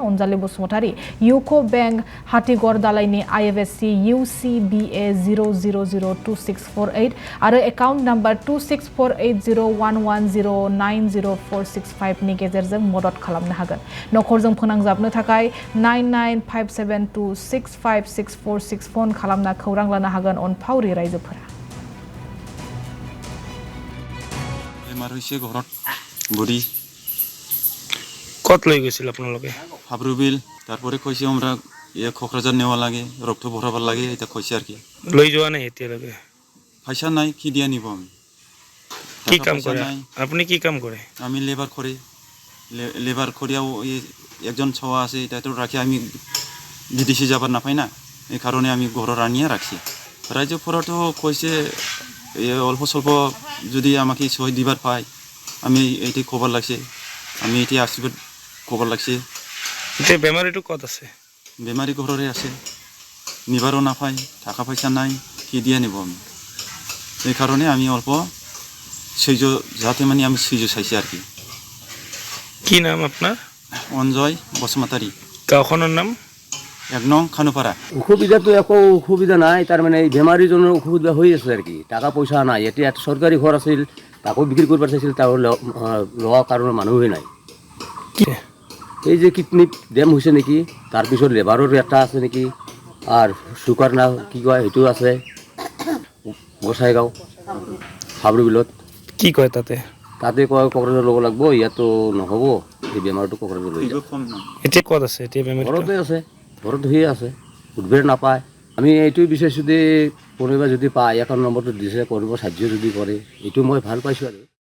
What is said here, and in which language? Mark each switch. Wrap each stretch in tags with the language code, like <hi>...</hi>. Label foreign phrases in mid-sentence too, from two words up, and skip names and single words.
<brx>अनजालि बसुमतारी, इउक' बेंक, हातिगर दालायनि IFSC UCBA 0002648 आरो</brx> <en>account number</en> <brx>26480110904665 नि गेजेरजों मदद खालामनो हागोन। नखरजों फोनांजाबनो थाखाय 9957265646 फन खालामना खौरां लानो हागोन अनफावरि रायजोफोरा।</brx> <as>বেমাৰ হৈছে ঘৰত বুঢ়ী কত লৈ গৈছিল আপোনালোকে?</as> <bn>হাবৰুবিল তারপরে কইছে আমরা কক্রাঝার নেওয়া লাগে রক্ত ভরাবার লাগে এটা কইছে আর কি।</bn> <as>লৈ যোৱা নাই এতিয়ালৈকে?</as> <bn>পয়সা নাই কি দিয়া নিব আমি? কি কাম কৰে আপনি? কি কাম করে? আমি লেবার করিয়াও একজন ছাওয়া আছে এটা তো রাখি আমি বিদেশে যাবার না পাই না, এই কারণে আমি ঘর আনিয়ে রাখছি। রাজ্যপুরতো কইছে অল্প স্বল্প যদি আমাকে সহায় দিবার পাই আমি এইটি খবর লাগছে, আমি এটি আশীর্বাদ খবর লাগছে।</bn> <as>এতিয়া বেমাৰীটো কত আছে?</as> <bn>বেমারি ঘরে আছে, নিবারও না পাই, টাকা পয়সা নাই, কি দিয়ে নিব আমি? এই কারণে আমি অল্প সহ্য যাতে মানে আমি সহ্য চাইছি আর কি। কি নাম আপনার? অঞ্জয় বসুমতারি।</bn> <as>গাঁওখনৰ নাম? 1 নং কানুপাড়া। অসুবিধা তো একো অসুবিধা নাই,</as> <bn>তার মানে এই বেমারির জন্য অসুবিধা হয়ে আছে আর কি। টাকা পয়সা নাই,</bn> <as>এতিয়া সরকারি ঘর আছিল তাকো</as> <bn>বিক্রি করবার চাইছিল, তাও লওয়ার কারণে মানুষই নাই।</bn> <as>এই যে কিডনি ডেম হৈছে নেকি, তাৰপিছত লেবাৰৰ এটা আছে নেকি, আর সুগার না কি কয় সেইটো আছে গোসাইগাঁও হাবৰুবিলত। কি কয় তাতে? তাতে কয় কক্ৰাঝাৰ ল'ব লাগব, ইয়াতো নহ'ব, এই বেমাৰটো কক্ৰাঝাৰ লৈ যাব। এতিয়া ক'ত আছে? এতিয়া বেমাৰী ঘৰতে আছে, ঘৰত হৈয়ে আছে, উদ্বেগ নাপায়। আমি এইটোৱে বিচাৰিছোঁ যে কোনোবা যদি পায়, একাউণ্ট নম্বৰটো দিছে কৰিব সাহায্য যদি কৰে, এইটো মই ভাল পাইছোঁ আৰু।</as>